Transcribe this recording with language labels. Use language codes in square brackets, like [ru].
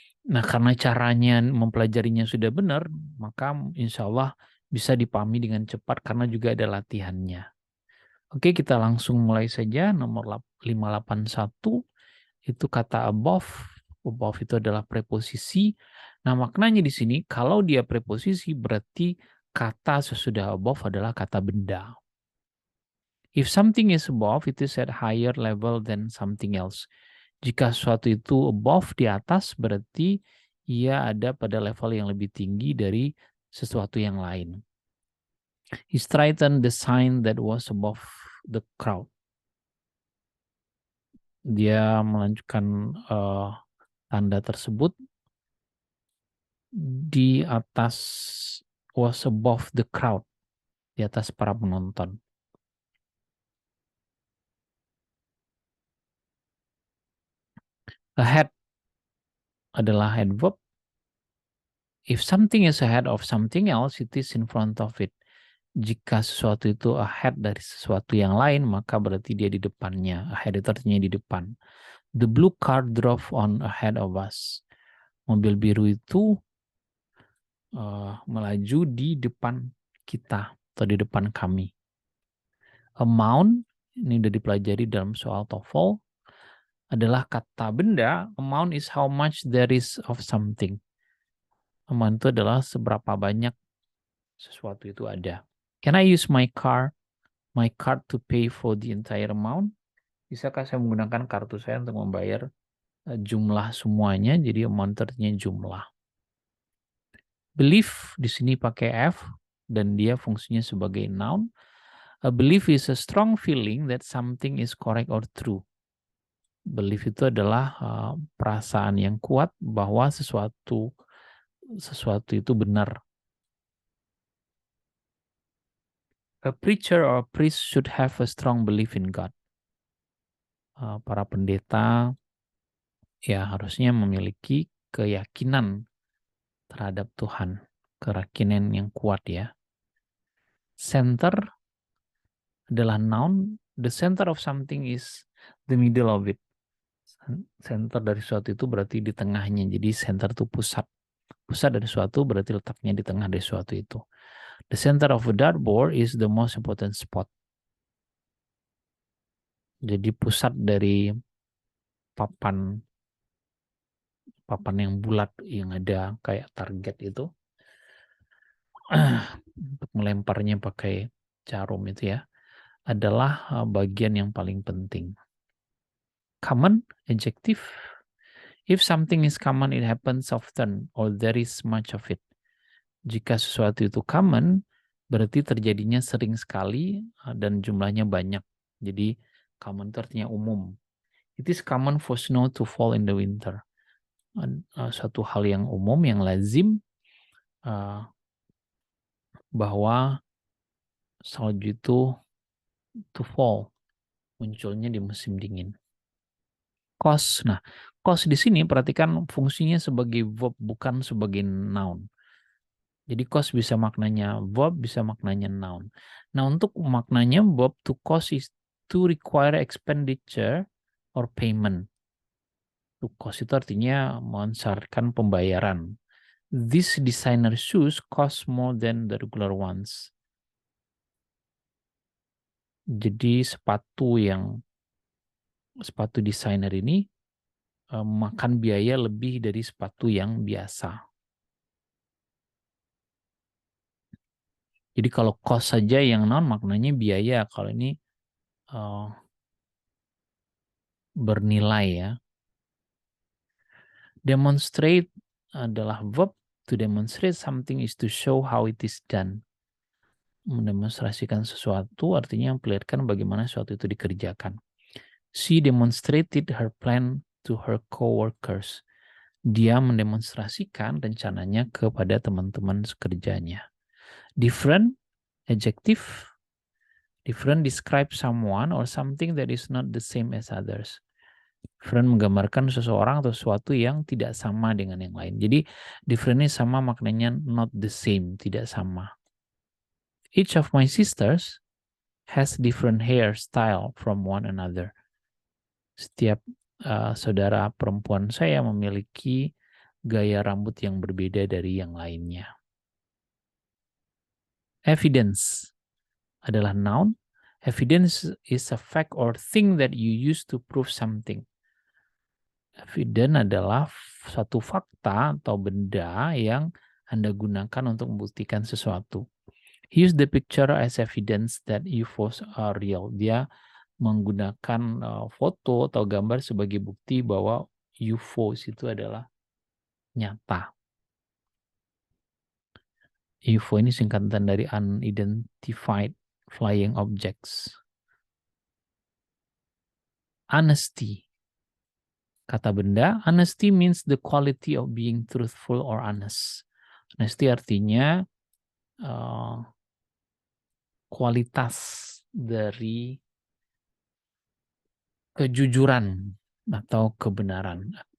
[id] Nah, karena caranya mempelajarinya sudah benar, maka insya Allah bisa dipahami dengan cepat karena juga ada latihannya. Oke, kita langsung mulai saja. Nomor 581 itu kata above. Above itu adalah preposisi. Nah, maknanya di sini kalau dia preposisi berarti kata sesudah above adalah kata benda. [en] If something is above, it is at higher level than something else. [id] Jika sesuatu itu above, di atas, berarti ia ada pada level yang lebih tinggi dari sesuatu yang lain. [en] He straightened the sign that was above the crowd. [id] Dia melanjutkan tanda tersebut di atas, [en] was above the crowd, [id] di atas para penonton. Ahead adalah head verb. [en] If something is ahead of something else, it is in front of it. [id] Jika sesuatu itu ahead dari sesuatu yang lain, maka berarti dia di depannya. Ahead itu artinya di depan. [en] The blue car drove on ahead of us. [id] Mobil biru itu melaju di depan kita atau di depan kami. Amount, ini sudah dipelajari dalam soal TOEFL, adalah kata benda. [en] Amount is how much there is of something. [id] Amount itu adalah seberapa banyak sesuatu itu ada. [en] Can I use my card to pay for the entire amount? [id] Bisakah saya menggunakan kartu saya untuk membayar jumlah semuanya? Jadi amount artinya jumlah. Belief di sini pakai F dan dia fungsinya sebagai noun. [en] A belief is a strong feeling that something is correct or true. [id] Belief itu adalah perasaan yang kuat bahwa sesuatu itu benar. [en] A preacher or a priest should have a strong belief in God. [id] Para pendeta ya harusnya memiliki keyakinan terhadap Tuhan, keyakinan yang kuat, ya. Center adalah noun. [en] The center of something is the middle of it. [id] Center dari suatu itu berarti di tengahnya. Jadi center itu pusat. Pusat dari suatu berarti letaknya di tengah dari suatu itu. [en] The center of a dartboard is the most important spot. [id] Jadi pusat dari papan yang bulat yang ada kayak target itu, untuk melemparnya pakai jarum itu, ya, adalah bagian yang paling penting. [en] Common, adjective. If something is common, it happens often or there is much of it. [id] Jika sesuatu itu common, berarti terjadinya sering sekali dan jumlahnya banyak. Jadi Common itu artinya umum. [en] It is common for snow to fall in the winter. [id] Suatu hal yang umum, yang lazim, bahwa salju itu [en] to fall, [id] munculnya di musim dingin. Cause. Nah, cause di sini perhatikan fungsinya sebagai verb bukan sebagai noun. Jadi cause bisa maknanya verb, bisa maknanya noun. Nah, untuk maknanya verb [en] to cause is to require expenditure or payment. [id] To cause itu artinya mensyaratkan pembayaran. [en] This designer shoes cost more than the regular ones. [id] Jadi sepatu desainer ini makan biaya lebih dari sepatu yang biasa. Jadi kalau cost saja yang non maknanya biaya, kalau ini bernilai ya. Demonstrate adalah verb. [en] To demonstrate something is to show how it is done. [id] Mendemonstrasikan sesuatu artinya memperlihatkan bagaimana sesuatu itu dikerjakan. [en] She demonstrated her plan to her coworkers. [id] Dia mendemonstrasikan rencananya kepada teman-teman sekerjanya. [en] Different, adjective. Different describe someone or something that is not the same as others. [id] Different menggambarkan seseorang atau sesuatu yang tidak sama dengan yang lain. Jadi different ini sama maknanya [en] not the same, [id] tidak sama. [en] Each of my sisters has different hairstyle from one another. [id] Setiap saudara perempuan saya memiliki gaya rambut yang berbeda dari yang lainnya. Evidence adalah noun. [en] Evidence is a fact or thing that you use to prove something. [id] Evidence adalah satu fakta atau benda yang Anda gunakan untuk membuktikan sesuatu. [en] Use the picture as evidence that UFOs are real. [id] Dia menggunakan foto atau gambar sebagai bukti bahwa UFOs itu adalah nyata. UFO ini singkatan dari Unidentified Flying Objects. [en] Honesty. [id] Kata benda, [en] honesty means the quality of being truthful or honest. [id] Honesty artinya kualitas dari kejujuran atau kebenaran.